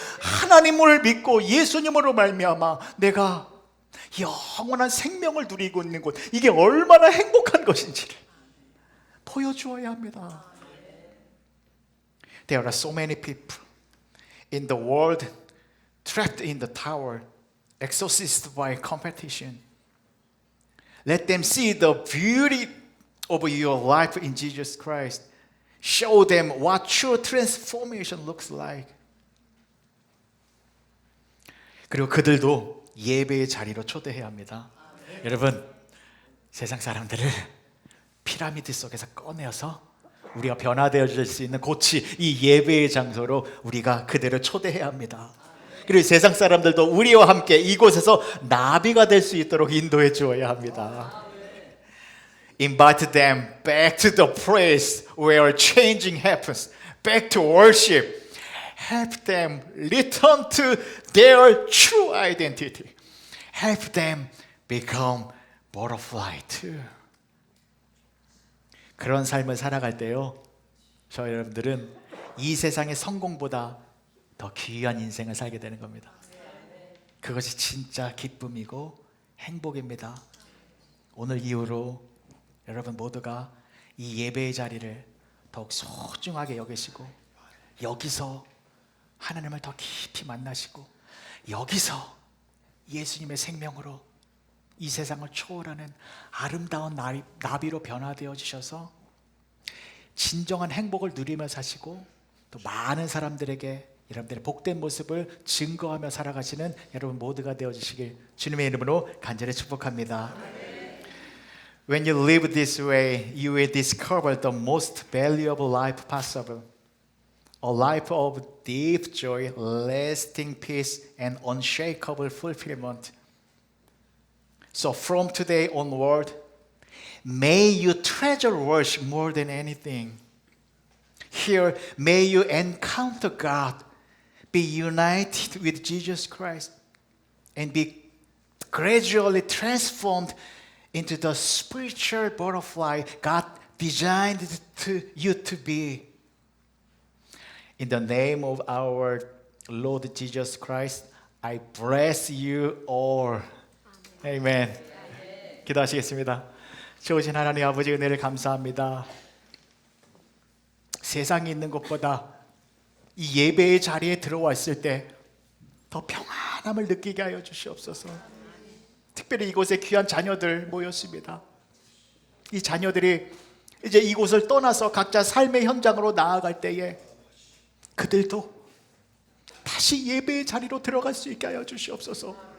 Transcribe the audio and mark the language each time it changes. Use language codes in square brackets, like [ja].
[ko] 하나님을 믿고 예수님으로 말미암아 내가 영원한 생명을 누리고 있는 곳, 이게 얼마나 행복한 것인지를 보여주어야 합니다. [en] There are so many people in the world trapped in the tower, exhausted by competition. Let them see the beauty of your life in Jesus Christ. Show them what true transformation looks like. [ko] 그리고 그들도 예배의 자리로 초대해야 합니다. 여러분, 세상 사람들을 피라미드 속에서 꺼내어서 우리가 변화되어질 수 있는 고치, 이 예배의 장소로 우리가 그들을 초대해야 합니다. 그리고 세상 사람들도 우리와 함께 이곳에서 나비가 될 수 있도록 인도해 주어야 합니다. [en] Invite them back to the place where changing happens, back to worship. Help them return to their true identity. Help them become butterfly too. [ko] 그런 삶을 살아갈 때요, 저희 여러분들은 이 세상의 성공보다 더 귀한 인생을 살게 되는 겁니다. 그것이 진짜 기쁨이고 행복입니다. 오늘 이후로 여러분 모두가 이 예배의 자리를 더욱 소중하게 여기시고 여기서 하나님을 더 깊이 만나시고 여기서 예수님의 생명으로 이 세상을 초월하는 아름다운 나비로 변화되어 주셔서 진정한 행복을 누리며 사시고 또 많은 사람들에게 여러분들의 복된 모습을 증거하며 살아가시는 여러분 모두가 되어주시길 주님의 이름으로 간절히 축복합니다. [en] When you live this way, you will discover the most valuable life possible. A life of deep joy, lasting peace, and unshakable fulfillment. So from today onward, may you treasure worship more than anything. Here, may you encounter God, be united with Jesus Christ, and be gradually transformed into the spiritual butterfly God designed you to be. In the name of our Lord Jesus Christ, I bless you all. [ko] 아멘. 기도하시겠습니다. 좋으신 하나님 아버지 은혜를 감사합니다. 세상에 있는 것보다 이 예배의 자리에 들어왔을 때 더 평안함을 느끼게 하여 주시옵소서. 특별히 이곳에 귀한 자녀들 모였습니다. 이 자녀들이 이제 이곳을 떠나서 각자 삶의 현장으로 나아갈 때에 그들도 다시 예배의 자리로 들어갈 수 있게 하여 주시옵소서.